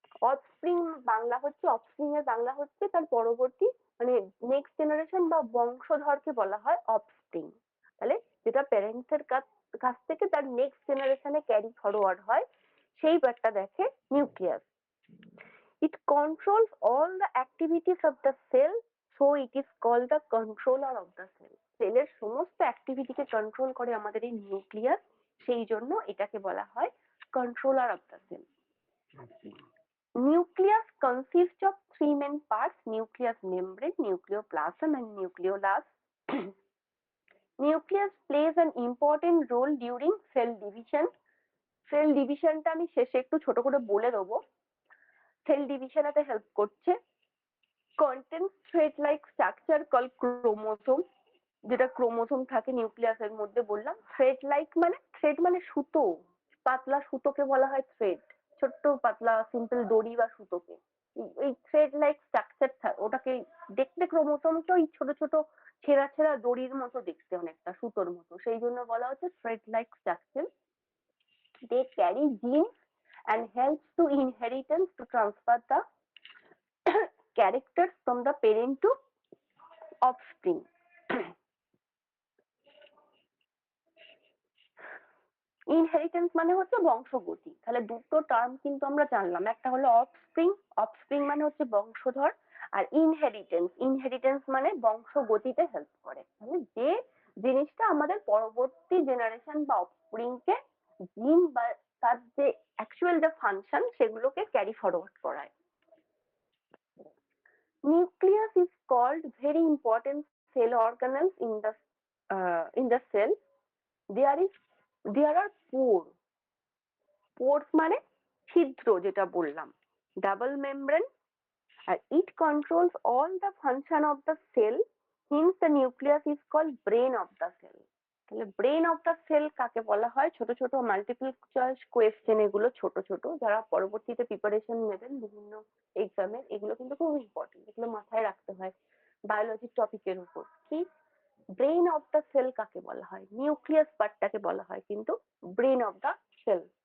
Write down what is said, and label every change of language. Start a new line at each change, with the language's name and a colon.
Bangla: Offspring Bangla হচ্ছে, offspring এর বাংলা হচ্ছে তার পরবর্তী, মানে নেক্সট জেনারেশন বা বংশধরকে বলা হয় অফস্প্রিং। তাহলে যেটা প্যারেন্টস এর কাছ থেকে তার নেক্সট জেনারেশনে ক্যারি ফরওয়ার্ড হয়, সেই ব্যাপারটা দেখে nucleus.
English: It controls all the activities of the cell, so it is called the controller of the cell.
Bangla: সেলের সমস্ত অ্যাক্টিভিটিকে কন্ট্রোল করে আমাদের এই নিউক্লিয়াস, সেই জন্য এটাকে বলা হয় controller of the sell.
English: Nucleus consists of three main parts: nucleus membrane, nucleoplasm, and nucleolus. Nucleus plays an important role during cell division.
Bangla: Sell ডিভিশনটা আমি শেষে একটু ছোট করে বলে দেবো। সেল ডিভিশনেতে হেল্প করছে।
English: Contains thread-like structure called chromosome,
Bangla: যেটা chromosome থাকে নিউক্লিয়াসের মধ্যে বললাম। থ্রেড-লাইক মানে, থ্রেড মানে সুতো, পাতলা সুতোকে বলা হয় থ্রেড, ছোট্ট পাতলা সিম্পল দড়ি বা সুতোকে। এই থ্রেড-লাইক স্ট্রাকচার, ওটাকে দেখতে ক্রোমোসোমকে ওই ছোট ছোট ছেঁড়া ছেঁড়া দড়ির মতো দেখতে, অনেকটা সুতোর মতো, সেই জন্য বলা হচ্ছে thread-like structure.
English: They carry genes and helps to inheritance to transfer the characters from the parent to offspring.
Bangla: Inheritance মানে হচ্ছে বংশগতি। তাহলে দুটো টার্ম কিন্তু আমরা জানলাম, একটা হলো অফস্প্রিং, অফস্প্রিং মানে হচ্ছে বংশধর, আর ইনহেরিটেন্স মানে বংশগতিতে হেল্প করে। মানে যে জিনিসটা আমাদের পরবর্তী জেনারেশন বা অফস্প্রিংকে জিন বা তার যে অ্যাকচুয়াল যে ফাংশন সেগুলোকে ক্যারি ফরওয়ার্ড করায়।
English: Nucleus is called very important cell organelles in the cell. There are pores
Bangla: মানে ছিদ্র, যেটা বললাম,
English: double membrane, and it controls all the function of the cell. Hence the nucleus is called brain of the cell.
Bangla: তাহলে brain of the sell কাকে বলা হয়? ছোট ছোট মাল্টিপল চয়েস কোয়েশ্চেন, এগুলো ছোট ছোট, যারা পরবর্তীতে প্রিপারেশন নেবেন বিভিন্ন এক্সামের, এগুলো কিন্তু খুব ইম্পর্টেন্ট, এগুলো মাথায় রাখতে হয় বায়োলজির টপিকের উপর। কি ব্রেন অফ দ্য সেল কাকে বলা হয়? নিউক্লিয়াস পার্টটাকে বলা হয় কিন্তু ব্রেন অফ দ্য সেল।